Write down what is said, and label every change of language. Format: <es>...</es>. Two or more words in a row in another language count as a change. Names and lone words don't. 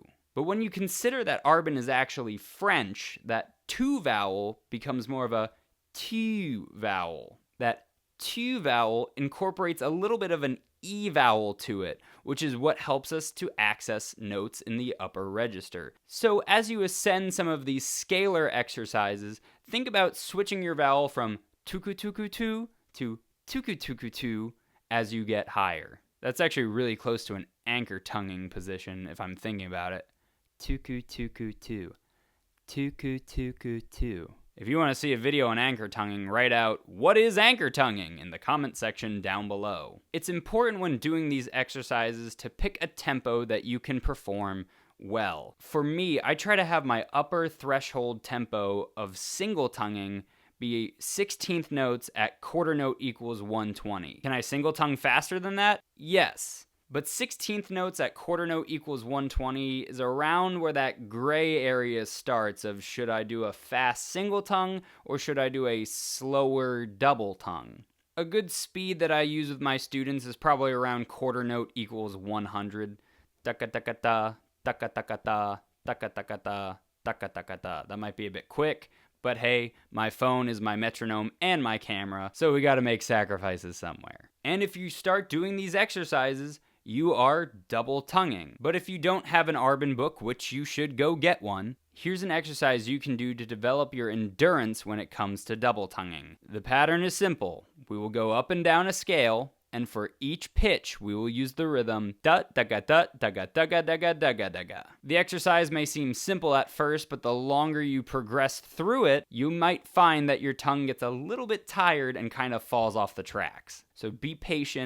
<en>But when you consider that Arbin is actually French, that tu vowel becomes more of a tu vowel. That tu vowel incorporates a little bit of an e vowel to it, which is what helps us to access notes in the upper register. So as you ascend some of these scalar exercises, think about switching your vowel from tuku tuku tu to tuku tuku tu as you get higher. That's actually really close to an anchor tonguing position if I'm thinking about it. Tuku tuku tu. Tuku tuku tu. If you want to see a video on anchor tonguing, write out, "What is anchor tonguing?" in the comment section down below. It's important when doing these exercises to pick a tempo that you can perform well. For me, I try to have my upper threshold tempo of single tonguing be 16th notes at quarter note equals 120. Can I single tongue faster than that? Yes. But 16th notes at quarter note equals 120 is around where that gray area starts of should I do a fast single tongue or should I do a slower double tongue? A good speed that I use with my students is probably around quarter note equals 100. Taka-taka-ta, taka-taka-ta, taka-taka-ta, taka-taka-ta. That might be a bit quick, but hey, my phone is my metronome and my camera, so we gotta make sacrifices somewhere. And if you start doing these exercises, you are double tonguing. But if you don't have an Arbin book, which you should go get one, here's an exercise you can do to develop your endurance when it comes to double tonguing. The pattern is simple. We will go up and down a scale, and for each pitch, we will use the rhythm da da ga da da ga da ga da ga da ga da ga. The exercise may seem simple at first, but the longer you progress through it, you might find that your tongue gets a little bit tired and kind of falls off the tracks. So be patient.</en>